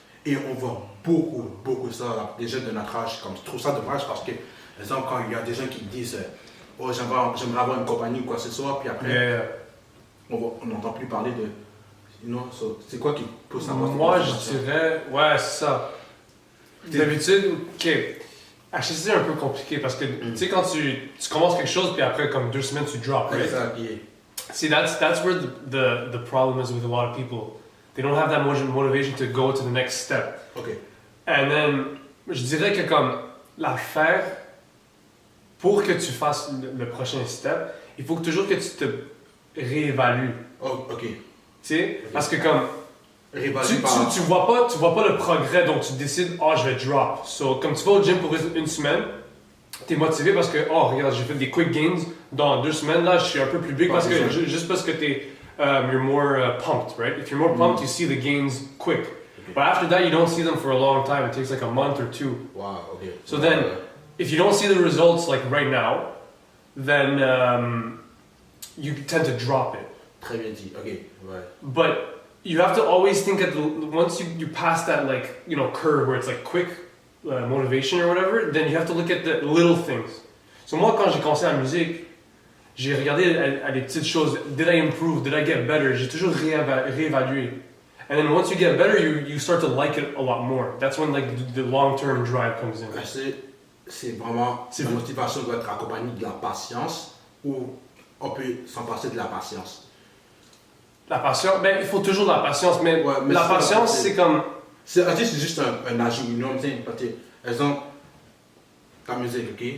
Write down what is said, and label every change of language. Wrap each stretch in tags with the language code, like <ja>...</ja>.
<fr>Et on voit beaucoup ça, des jeunes de notre âge. Comme, je trouve ça dommage parce que, par exemple, quand il y a des gens qui disent oh, j'aimerais avoir une compagnie ou quoi que ce soit, puis après, on n'entend plus parler de. C'est quoi qui pousse à avoir cette motivation? Je dirais, c'est ça. D'habitude, HSC c'est un peu compliqué parce que tu sais quand tu commences quelque chose puis après comme 2 semaines tu drop,</fr> <en>right? Exactly. See that's where the problem is with a lot of people. They don't have that motivation to go to the next step. Okay. And then</en> <fr>je dirais que comme l'affaire pour que tu fasses le prochain step, il faut toujours que tu te réévalues.</fr> <en>Oh, ok.</en> <fr>Tu sais parce que comme tu vois pas le progrès, donc tu décides, je vais drop. So, comme tu vas au gym pour une semaine, t'es motivé parce que, regarde, j'ai fait des quick gains. Dans 2 semaines, là, je suis un peu plus big juste parce que</fr> <en>you're more pumped, right? If you're more pumped, you see the gains quick. But after that, you don't see them for a long time. It takes like a month or 2. Wow, okay. So then, if you don't see the results like right now, then you tend to drop it.</en> <fr>Très bien dit, ok, ouais.</fr> <en>But you have to always think once you pass that curve where it's like quick motivation or whatever, then you have to look at the little things.</en> <fr>So moi, quand j'ai commencé la musique, j'ai regardé à des petites choses.</fr> <en>Did I improve? Did I get better?</en> <fr>J'ai toujours réévalué.</fr> <en>And then once you get better, you start to like it a lot more. That's when like the long-term drive comes in.</en> <fr>C'est vraiment, la motivation doit être accompagnée de la patience ou on peut s'en passer de la patience. La patience, ben il faut toujours de la patience, mais, Ouais, mais la patience c'est comme... C'est juste un ajout,</fr> <en>you know what I'm saying?</en> <fr>Parce que, exemple, ta musique, ok?</fr>